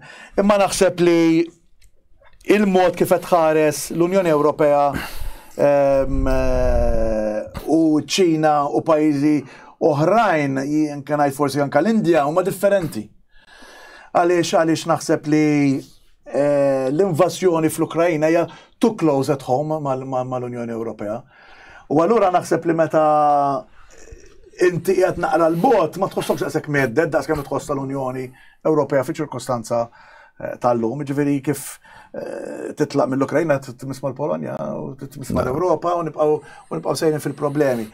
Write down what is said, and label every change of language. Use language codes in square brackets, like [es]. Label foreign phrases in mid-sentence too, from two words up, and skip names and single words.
[mt] Imma naħseb li il-mod kif qed tħares l-Unjoni Ewropea u ċ-Ċina u pajjiżi oħrajn jien forsi anke l-Indja huma differenti. Għaliex naħseb li l-invażjoni fl-Ukrajna hija [en] too close at home [mt] mal-Unjoni Ewropea. U allura naħseb li meta inti qiegħed naqra l-bot ma tħossokx daqshekk medded daqskemm tħoss tal-Unjoni Ewropea fi ċirkostanza tal-lum, ġifieri kif titlaq mill-Ukrajna titmiss mal-Polonja u titmiss mal-Ewropa u nibqgħu sejrin fil-problemi.